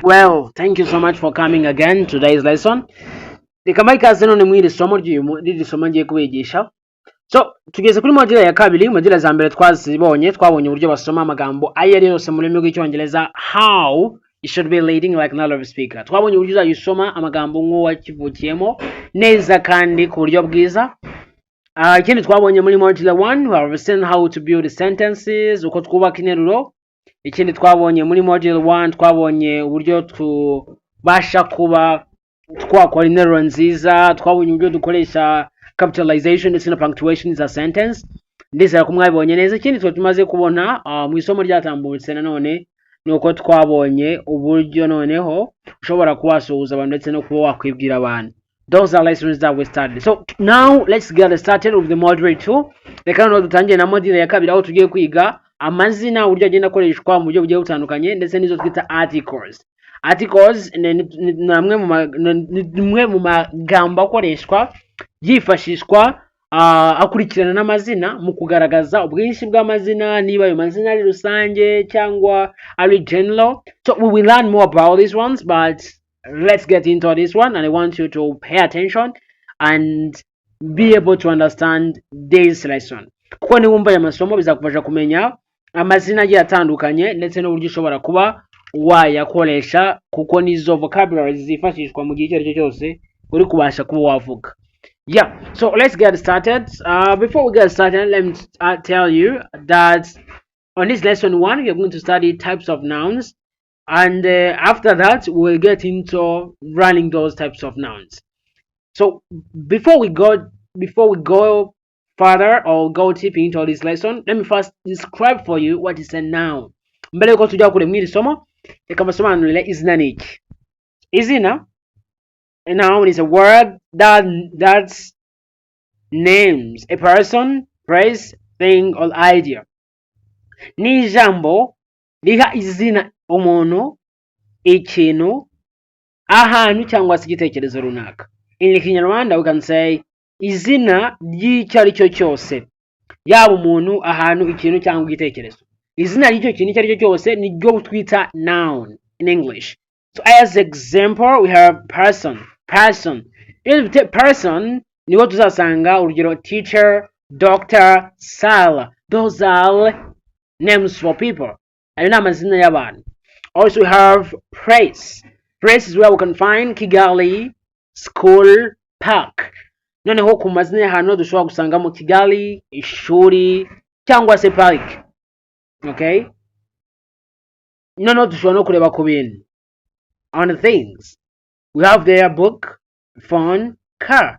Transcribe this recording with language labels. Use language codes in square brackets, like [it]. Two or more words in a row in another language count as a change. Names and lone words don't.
[en] Well, thank you so much for coming again to today's lesson. [rw] Reka ikaze none mwiri somo ry'iri somo ngiye kubigisha. So, tugeze kuri module ya kabiri, module za mbere twabonye uburyo basoma amagambo ayo ari yose mu rurimi rw'icyongereza, [en] how you should be reading like native speaker. [rw] Twabonye uburyo uzayisoma amagambo nk'uwakivukiyemo neza kandi ku buryo bwiza. Ikindi twabonye muri module 1, [en] we have seen how to build sentences, [rw] uko twubaka interuro. Ikindi twabonye muri module 1 twabonye uburyo tubasha kuba twakora interuro nziza, twabonye uburyo dukoresha capitalization ndetse na punctuation za sentence. Ndizera ko mwabibonye neza. Ikindi tumaze kubona mu isomo ryatambutse nanone nuko twabonye uburyo noneho ushobora kuwasuhuza abantu ndetse no kuba wakwibwira abantu. [en] Those are lessons that we started. So now let's get started with the module 2. [rw] Reka noneho dutangire na module ya kabiri aho tugiye kwiga amazina uburyo agenda akoreshwa mu buryo bugiye butandukanye ndetse n'izo twita articles. Articles ni amwe mu magambo akoreshwa yifashishwa akurikirana n'amazina mu kugaragaza ubwinshi bw'amazina, niba ayo mazina ari rusange cyangwa ari general. [en] So we will learn more about these ones, but let's get into this one, and I want you to pay attention and be able to understand this lesson. [rw] Kuko niwumva aya masomo bizakufasha kumenya amazina agiye atandukanye ndetse n'uburyo ushobora kuba wayakoresha, kuko nizo vocabularies zifashishwa mu gihe cyo cyose uri kubasha kuba wavuga. [en] Yeah, so let's get started. Before we get started, let me tell you that on this lesson 1 we are going to study types of nouns, and after that we'll get into running those types of nouns. So before we go further or go deep into this lesson, let me first describe for you what is a noun. [rw] Mbele yuko tujya kure mwiri somo, reka mbasobanurire izina ni iki. Izina, [en] a noun is a word that names a person, place, thing or idea. [rw] Ni ijambo riha izina umuntu, ikintu, ahantu cyangwa se igitekerezo runaka. [en] In Kinyarwanda we can say [rw] izina ry'icyo ari cyo cyose, yaba umuntu, ahantu, ikintu cyangwa igitekerezo. Izina ry'icyo kintu icyo ari cyo cyose ni ryo twita [en] noun in English. So as example we have person. In person [rw] niho tuzasanga urugero [en] teacher, doctor, sailor. Those are names for people. [rw] Ayo ni amazina y'abantu. [en] Also we have place. Place is where we can find Kigali, school, park. [rw] Noneho ku mazina y'ahantu dushobora gusangamo Kigali, ishuri cyangwa se park. [en] Okay? [rw] Noneho dushobora no kureba ku bintu. [en] On the things, we have their book, phone, car.